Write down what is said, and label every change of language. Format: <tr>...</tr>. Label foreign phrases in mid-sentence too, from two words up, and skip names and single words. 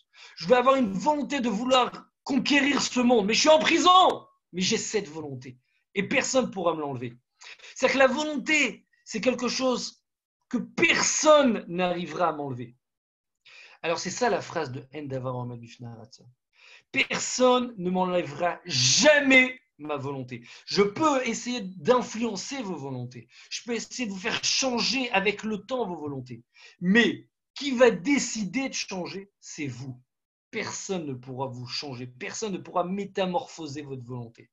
<fr>Je vais avoir une volonté de vouloir conquérir ce monde. Mais je suis en prison. Mais j'ai cette volonté. Et personne ne pourra me l'enlever. C'est-à-dire que la volonté, c'est quelque chose que personne n'arrivera à m'enlever. Alors c'est ça la phrase de</fr> <he>אין דבר העומד בפני הרצון.</he> <fr>Personne ne m'enlèvera jamais ma volonté. Je peux essayer d'influencer vos volontés. Je peux essayer de vous faire changer avec le temps vos volontés. Mais qui va décider de changer, c'est vous. Personne ne pourra vous changer. Personne ne pourra métamorphoser votre volonté.</fr>